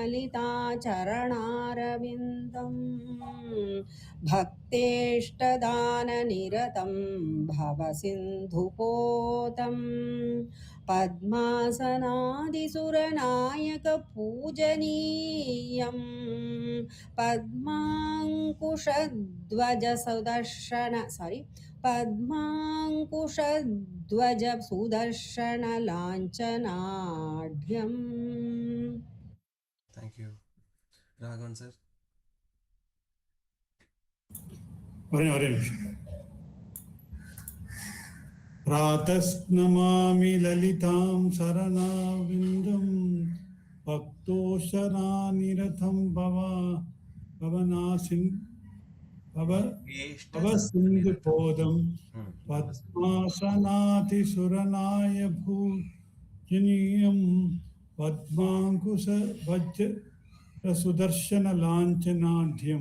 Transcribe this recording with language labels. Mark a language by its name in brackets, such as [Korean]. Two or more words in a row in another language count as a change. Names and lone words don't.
[Sanskrit] ललिताचरणारविन्दं भक्तेष्टदाननिरतं भवसिन्धुपोतं पद्मासनादिसुरनायकपूजनीयं पद्माङ्कुशध्वजसुदर्शनलाञ्छनाढ्यम्. [English] Thank you. Raghavan sir. [Tamil] ஒரே நிமிஷம். [Sanskrit] प्रातस्नमामि ललितां शरणाविन्दं भक्तोशरानिरतं भवसिन्धुपोदं पद्मासनातिसुरनाय भूजनीयं पद्माङ्कुशवज्रसुदर्शनलाञ्छनाढ्यम्.